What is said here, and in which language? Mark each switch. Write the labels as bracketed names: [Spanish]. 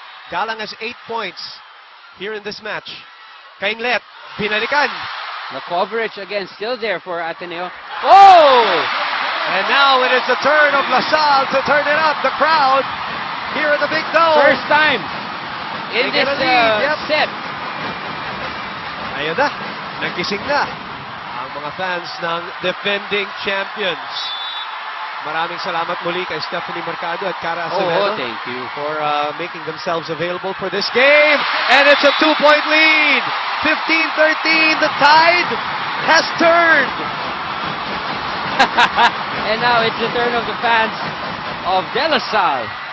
[English] Galang has 8 points here in this match. [Filipino] Kainglet, binalikan. [English] The coverage again still there for Ateneo. Oh! And now it is the turn of LaSalle to turn it up. The crowd here at the Big Dome. First time in They this get a lead, set. [Filipino] Ayun na, nagising na ang mga fans ng defending champions. Maraming salamat muli kay Stephanie Mercado at Cara Acevedo. [English] Thank you. For making themselves available for this game. And it's a 2-point lead. 15-13. The tide has turned. And now it's the turn of the fans of De La Salle.